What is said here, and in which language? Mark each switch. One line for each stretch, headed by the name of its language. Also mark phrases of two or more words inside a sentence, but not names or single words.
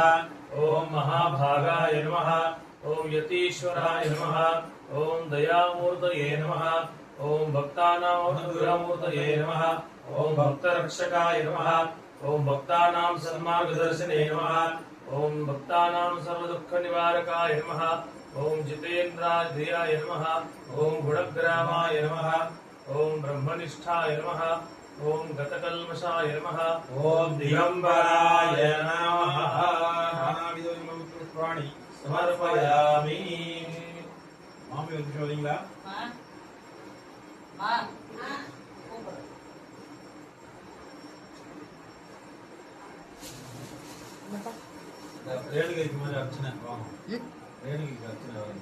Sanskrit: ॐ महाभागाय नमः ॐ यतीश्वराय नमः ॐ दयामूर्तये नमः ॐ भक्तानामनुग्रहमूर्तये नमः ॐ भक्तरक्षकाय नमः ॐ भक्तानां सन्मार्गदर्शने नमः ॐ भक्तानां सर्वदुःखनिवारकाय नमः ॐ जितेन्द्राध्याय नमः ॐ गुणग्रामाय नमः ॐ ब्रह्मनिष्ठाय नमः ॐ गतकल्मषाय नमः ओम दिगंबराय नमः नानाविधपुष्पाणि समर्पयामि
Tamil: மாமி வந்து சொல்றீங்களா ரேணுகைக்கு மேல அர்ச்சனை வாங்க ரேணுகைக்கு அர்ச்சனை வாங்க